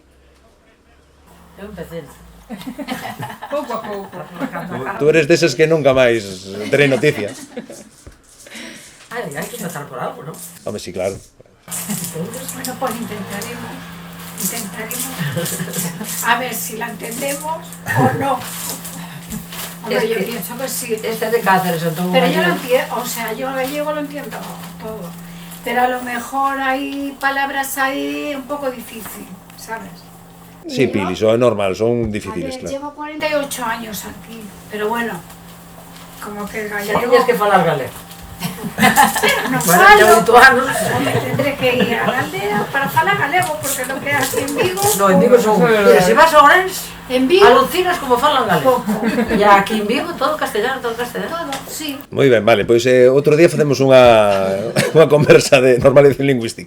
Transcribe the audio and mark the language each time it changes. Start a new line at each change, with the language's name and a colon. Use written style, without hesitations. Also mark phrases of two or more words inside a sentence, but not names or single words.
Galician: Eu empecé. Pouco a pouco. Tú eres deses que nunca máis terei noticia. Hai que empezar por algo, non? Home, sí, claro.
Spanish: Bueno, pues intentaremos. A ver si la entendemos o no. Hombre, yo pienso que sí. Este es de Cáceres, entonces. Pero yo lo entiendo, o sea, yo gallego lo entiendo todo. Pero a lo mejor hay palabras ahí un poco difícil, ¿sabes? Sí, Pili, son normal, son difíciles, Ayer, claro. llevo 48 años aquí, pero bueno, como que el Ya gallego... tienes que
Galician: falar galego.
Spanish: No Bueno,
Galician: falo, ya 8 anos.
Spanish: me tendré que ir a la aldea para
Galician: falar galego,
Spanish: porque lo que aquí en Vigo... No, en Vigo son... Mira, si vas a Orense, En Vigo...
Galician: alucinas como falan galego. Pouco. E aquí en Vigo todo castellano, todo castellano. Todo, sí. Moi ben, vale, pois outro día facemos unha conversa de normalización lingüística.